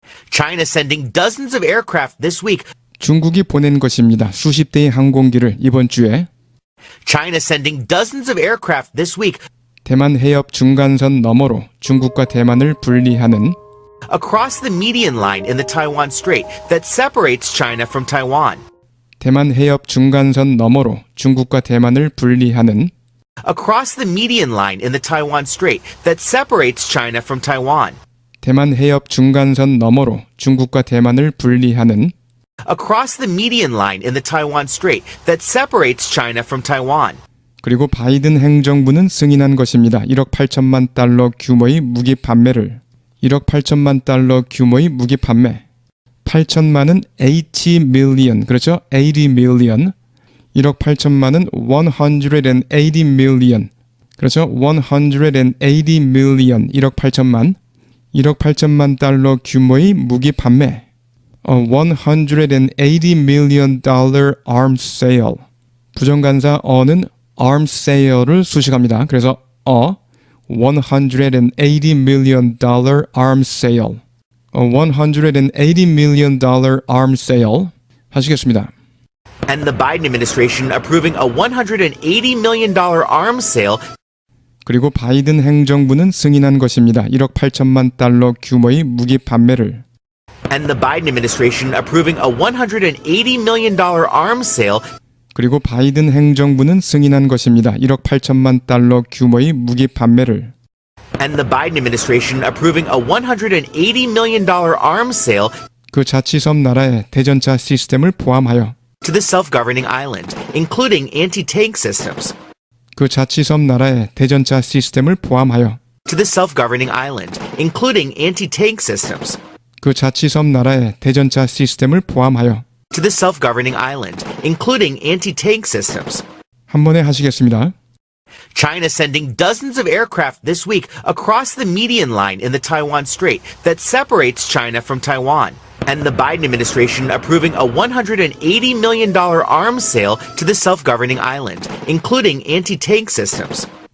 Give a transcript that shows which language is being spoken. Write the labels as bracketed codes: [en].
[en] China sending dozens of aircraft this week. [ko] 중국이 보낸 것입니다. 수십 대의 항공기를 이번 주에. [en] China sending dozens of aircraft this week. [ko] 대만 해협 중간선 너머로 중국과 대만을 분리하는 [en] across the median line in the Taiwan Strait that separates China from Taiwan. [ko] 대만 해협 중간선 너머로 중국과 대만을 분리하는 [en] across the median line in the Taiwan Strait that separates China from Taiwan. [ko] 대만 해협 중간선 너머로 중국과 대만을 분리하는 [en] across the median line in the Taiwan Strait that separates China from Taiwan. [ko] 그리고 바이든 행정부는 승인한 것입니다. 1억 8천만 달러 규모의 무기 판매를 1억 8천만 달러 규모의 무기 판매 8천만은 80 million 그렇죠? 80 million 1억 8천만은 180 million 그렇죠? 180 million 1억 8천만 1억 8천만 달러 규모의 무기 판매 [en] 180 million dollar arms sale [ko] 부정간사 어는 arms sale를 수식합니다. 그래서 [en] 180 million dollar arms sale 180 million dollar arms sale [ko] 하시겠습니다. [en] And the Biden administration approving a $180 million arms sale. [ko] 그리고 바이든 행정부는 승인한 것입니다. 1억 8천만 달러 규모의 무기 판매를 [en] And the Biden administration approving a $180 million arms sale. [ko] 그리고 바이든 행정부는 승인한 것입니다. 1억 8천만 달러 규모의 무기 판매를 [en] And the Biden administration approving a $180 million arms sale [ko] 그 자치섬 나라의 대전차 시스템을 포함하여 [en] to the self-governing island, including anti-tank systems. [ko] 그 자치섬 나라의 대전차 시스템을 포함하여 [en] To the self-governing island, including anti-tank systems. [ko] 그 자치섬 나라의 대전차 시스템을 포함하여 [en] To the self-governing island, including anti-tank systems. [ko] 한 번에 하시겠습니다. [en] China sending dozens of aircraft this week across the median line in the Taiwan Strait that separates China from Taiwan. And the Biden administration approving a $180 million arms sale to the self-governing island, including anti-tank systems.